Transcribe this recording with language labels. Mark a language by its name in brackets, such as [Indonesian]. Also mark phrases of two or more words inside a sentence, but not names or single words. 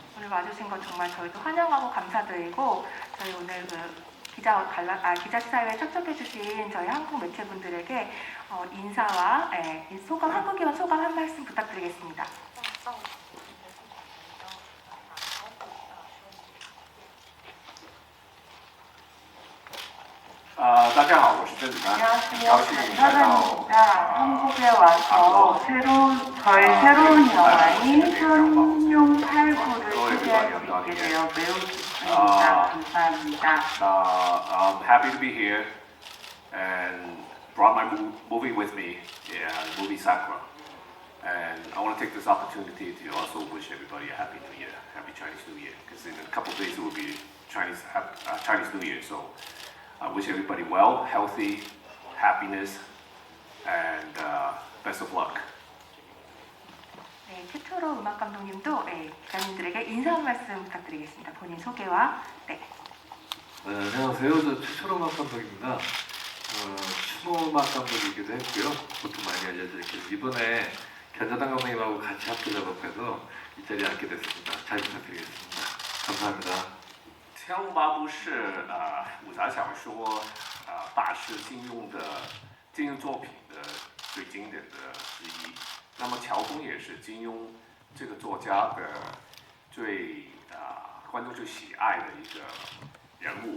[Korean] 와주신 것 정말 저희도 환영하고 감사드리고 저희 오늘 기자시사회에 참석해주신 저희 한국 매체분들에게 인사와 소감, 한국이와 소감 한 말씀 부탁드리겠습니다. [Chinese] 大家好，我是甄子丹，很高兴来到 [Korean] 한국에 와서 새로운 영화인 현용 8구를 소개할 수 있게 되어 매우 기쁩니다. 감사합니다. [English] I'm happy to be here and brought my movie with me, the movie Sakura. And I want to take this opportunity to also wish everybody a happy New Year, happy Chinese New Year, because in a couple of days it will be Chinese New Year. So I wish everybody well, healthy, happiness, and best of luck. [Korean] 네, 최초로 음악 감독님도 기자님들에게 인사 한 말씀 부탁드리겠습니다. 본인 소개와 안녕하세요. 저 최초로 음악 감독입니다. 추모 음악 감독이기도 했고요. 보통 많이 알려져 있고 이번에 견자당 감독님하고 같이 합주 작업해서 이 자리에 앉게 됐습니다. 잘 부탁드리겠습니다. 감사합니다. [Chinese] 天龙八部是武侠小说大师金庸作品的最经典的之一。那么乔峰也是金庸这个作家的观众最喜爱的一个人物。